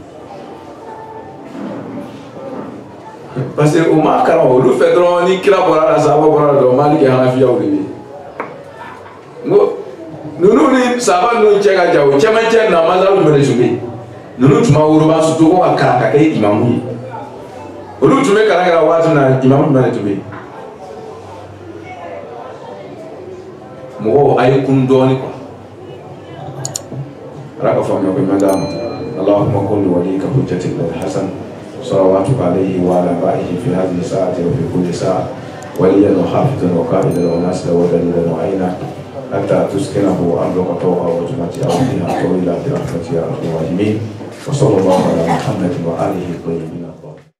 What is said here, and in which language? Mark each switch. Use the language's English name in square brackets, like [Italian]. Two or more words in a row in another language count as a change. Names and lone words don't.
[French] parce que [Bambara] o ma kalan olu fɛ dɔrɔn ni kira bɔra la sahaba bɔra la dɔrɔn Malik Hanafiyaw de bɛ yen n ko ninnu ni sahaba ninnu cɛ ka jan o cɛmancɛ na mazabu jumɛn de tun bɛ yen ninnu tun ma woroba surtout ko ka kalan ka kɛ imamu ye olu tun bɛ kalan kɛra waati min na imamu jumɛn de tun bɛ yen mɔgɔw a ye kun dɔɔni quoi ala ka faamuya ko ɲuman d'a ma [Arabic] اللهم كن لوليك حجتك الحسن صلواتك عليه وعلى آله في هذه الساعة وفي كل ساعة وليا وحافظا وقائدا وناصرا ودليلا وعينا حتى تسكنه أمرك طوعا وتمتعه فيها طويلا برحمتك يا أرحم الراحمين وصلى الله على محمد وآله الطيبين.